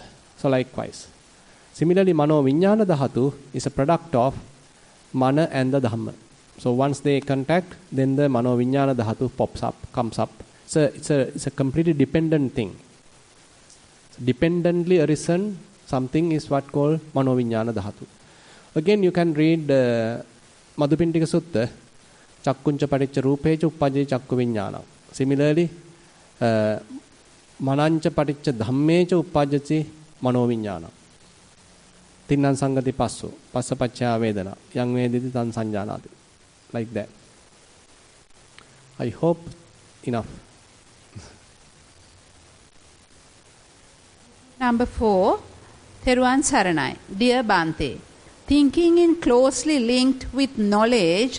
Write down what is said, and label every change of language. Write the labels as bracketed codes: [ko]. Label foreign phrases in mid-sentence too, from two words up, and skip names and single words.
[en] So likewise. Similarly, [pi] Mano Viññāna Dhatu [en] is a product of Mana and the Dhamma. So once they contact, then the [pi] Mano Viññāna Dhatu [en] pops up, comes up. It's a completely dependent thing. Dependently arisen something is what called [pi] Mano Viññāna Dhatu. [en] Again, you can read [pi] Madhupindika Sutta, Chakkuncha Paticca Rupecha Uppajjati Chakku Viññāna. Similarly, Manancha Paticca Dhammecha Uppajjati Mano Viññāna. Tinnan Sangati Passo, Passapacchaya Vedana, Yang Vediti Tan Sanjanati. [en] Like that. I hope enough. Number 4, [si] Theruvan Saranai. [en] Dear Bhante, thinking is closely linked with knowledge.